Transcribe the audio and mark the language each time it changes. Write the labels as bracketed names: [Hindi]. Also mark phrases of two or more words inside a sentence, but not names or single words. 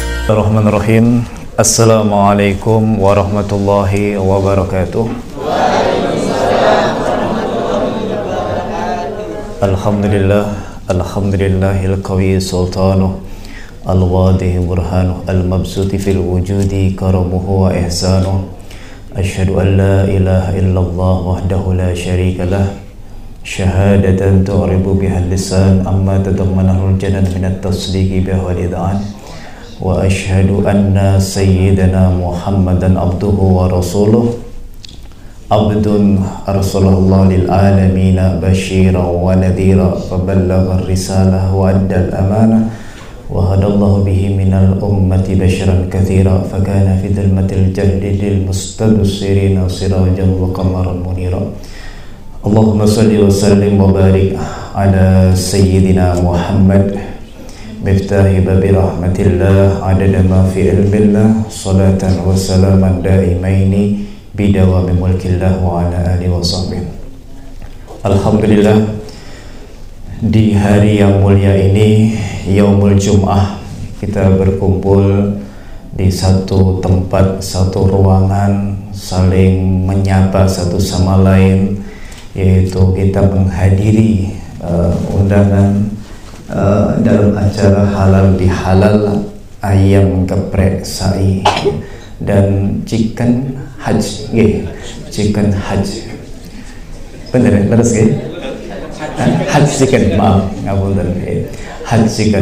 [Arabic] بسم الله الرحمن الرحيم. السلام عليكم ورحمة الله وبركاته. الحمد لله، الحمد لله القوي سلطانه، الواضح برهانه، المبسوط في الوجود كرمه وإحسانه. أشهد أن لا إله إلا الله وحده لا شريك له، شهادة تعرب بها لسان عما تضمنه الجنان من التصديق بها والإذعان. وأشهد أن سيدنا محمدا عبده ورسوله, عبد أرسله الله للعالمين بشيرا ونذيرا فبلغ الرسالة وأدى الأمانة وهدى الله به من الأمة بشرا كثيرا فكان في ظلمات الجهل للمستبصرين سراجا وقمرا منيرا. اللهم صل وسلم وبارك على سيدنا محمد مفتاح باب رحمة الله عدد ما في علم الله صلاة وسلاما دائمين بدوام ملك الله وعلى آله وصحبه. [Indonesian] Alhamdulillah, di hari yang mulia ini, [Arabic] يوم الجمعة, [Indonesian] kita berkumpul di satu tempat, satu ruangan, saling menyapa satu sama lain, yaitu kita menghadiri undangan dalam acara halal bihalal ayam geprek sai dan [English] chicken hajj, chicken hajj, [Indonesian] bener ya, terus [English] hajj chicken, [Indonesian] maaf ngapunten, [English] hajj chicken.